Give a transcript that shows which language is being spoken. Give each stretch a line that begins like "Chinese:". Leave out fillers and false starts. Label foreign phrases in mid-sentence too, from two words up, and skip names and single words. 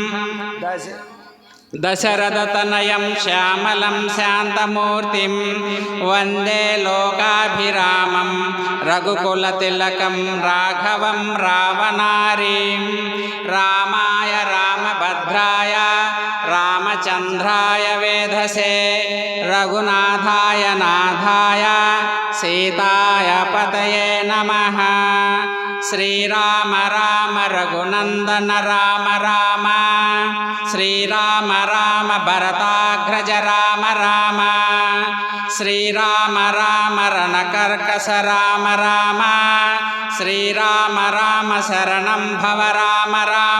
Sanskrit: दशरथतनयं श्यामलं शान्तमूर्तिं वन्दे लोकाभिरामं रघुकुलतिलकं राघवं रावणारीं रामाय रामभद्राय रामचन्द्राय वेधसे रघुनाथाय नाथाय सीताय నమః. శ్రీరామ రామ రఘునందన రామ రామ, శ్రీరామ రామ భరతాగ్రజ రామ రామ, శ్రీరామ రామ రణకర్కశ రామ రామ, శ్రీరామ రామ శరణం భవ రామ రామ.